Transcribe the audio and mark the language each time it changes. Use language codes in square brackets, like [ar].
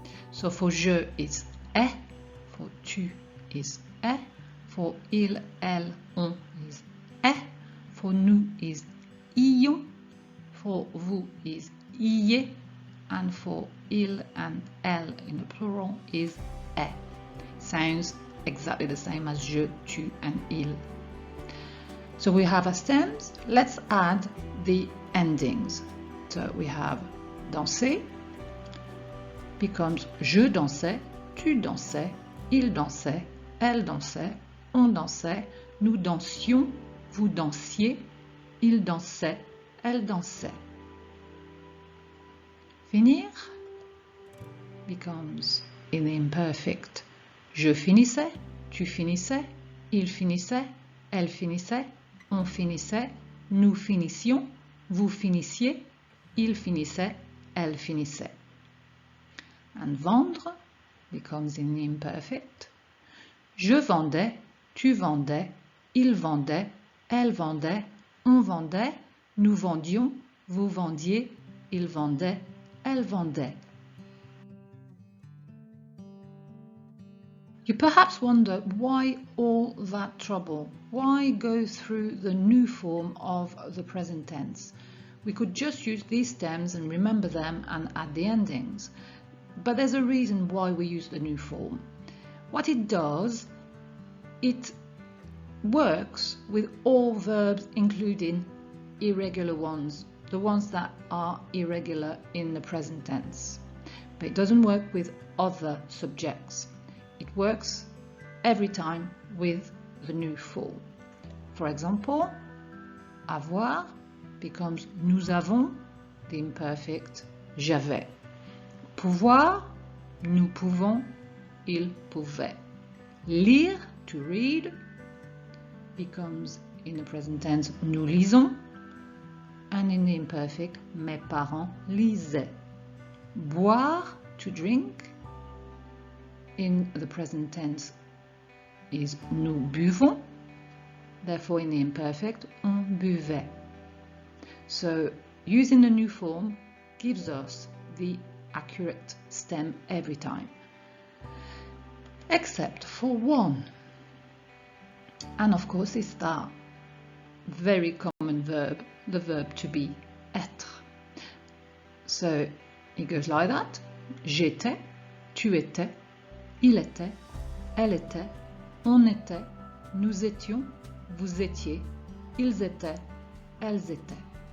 [en] So for je is est, for tu is est, for il, elle, on is est, for nous is ions, for vous is iez, and for il and elle in the plural is est. Sounds exactly the same as je, tu, and il. So we have our stems. Let's add the endings. So we have [fr] danser becomes je dansais, tu dansais, il dansait, elle dansait, on dansait, nous dansions, vous dansiez, il dansait, elle dansait. [en] Finir becomes in the imperfect. [fr] Je finissais, tu finissais, il finissait, elle finissait, on finissait, nous finissions, vous finissiez, il finissait, elle finissait. [en] And vendre becomes in the imperfect. [fr] Je vendais, tu vendais, il vendait, elle vendait, on vendait, nous vendions, vous vendiez, il vendait, elle vendait. [en] You perhaps wonder why all that trouble? Why go through the new form of the present tense? We could just use these stems and remember them and add the endings. But there's a reason why we use the new form. What it does, it works with all verbs, including irregular ones, the ones that are irregular in the present tense. But it doesn't work with other subjects. It works every time with the new form. For example, avoir becomes [fr] nous avons, [en] the imperfect j'avais. [fr] Pouvoir, nous pouvons, il pouvait. [en] Lire, to read, becomes in the present tense nous lisons, and in the imperfect [fr] mes parents lisaient. [en] Boire, to drink, in the present tense is [fr] nous buvons, [en] therefore in the imperfect [fr] on buvait. [en] So using the new form gives us the accurate stem every time, except for one, and of course it's that very common verb, the verb to be, être. So it goes like that: [fr] j'étais, tu étais, il était, elle était, on était, nous étions, vous étiez, ils étaient, elles étaient.